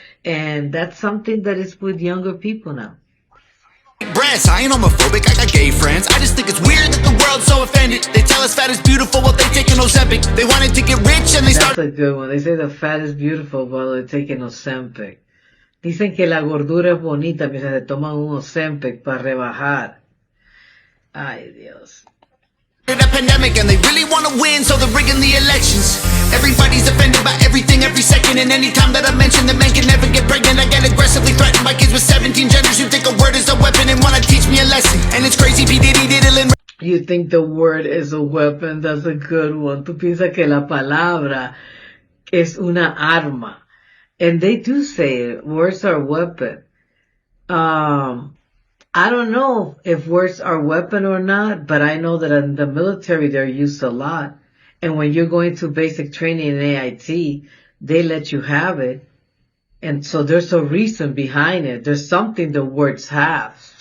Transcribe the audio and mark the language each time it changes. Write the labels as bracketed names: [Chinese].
[English] And that's something that is with younger people now. Breasts, I ain't homophobic, I got gay friends. I just think it's weird that the world's so offended. They tell us fat is beautiful while they take an Ozempic. They wanted to get rich and they That's a good one. They say the fat is beautiful while they're taking Ozempic. [Spanish] Dicen que la gordura es bonita mientras se toman un Ozempic para rebajar. Ay, Dios. [English] A pandemic and they really want to win, so they're rigging the elections. Everybody's offended by everything every second, and anytime that I mention that man can never get pregnant, I get aggressively threatened by kids with 17 genders who think a word is a weapon and wanna teach me a lesson. And it's crazy, P. Diddy diddling. You think the word is a weapon? That's a good one. [Spanish] Tú piensas que la palabra es una arma. [English] And they do say it. Words are a weapon. I don't know if words are a weapon or not, but I know that in the military they're used a lot. And when you're going to basic training in AIT, they let you have it. And so there's a reason behind it. There's something the words have.